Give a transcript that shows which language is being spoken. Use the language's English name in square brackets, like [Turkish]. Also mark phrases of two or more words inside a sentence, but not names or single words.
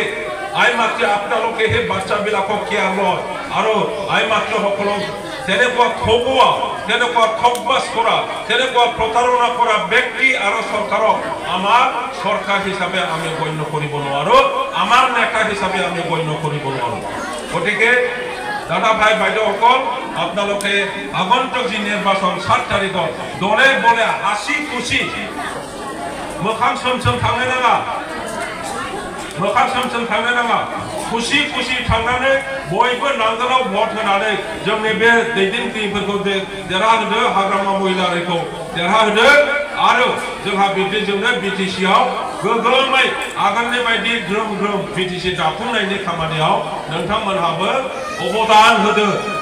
[Assamese] আই মাতৃ আপোনালোকে সেই বাচ্চাবিলাকক কেয়াৰ লয় আৰু আই মাতৃসকলক তেনেকুৱা ঠগোৱা, তেনেকুৱা ঠগবাজ কৰা, তেনেকুৱা প্ৰতাৰণা কৰা ব্যক্তি আৰু চৰকাৰক আমাৰ চৰকাৰ হিচাপে আমি গণ্য কৰিব নোৱাৰো, আমাৰ নেতা হিচাপে আমি গণ্য কৰিব নোৱাৰো। গতিকে দাদা ভাই বাইদেউসকল, আপোনালোকে আগন্তুক যি নিৰ্বাচন 7 তাৰিখত দলে বলে হাসি খুশি [Bodo] मोखां सोम थांनो नाङा, मोखां सोम थांनो नाङा, खुसि खुसि थांनानै बयबो नांगोलाव भट होनानै जोंनि बे दैदेनगिरिफोरखौ देरहाहोदो, हाग्रामा महिलारिखौ देरहाहोदो आरो जोंहा बिदिजोंनो BTCआव गोगोमै आगोलनि बायदि ग्रोम ग्रोम BTC दाफुंनायनि खामानियाव नोंथांमोनहाबो अबदान होदो।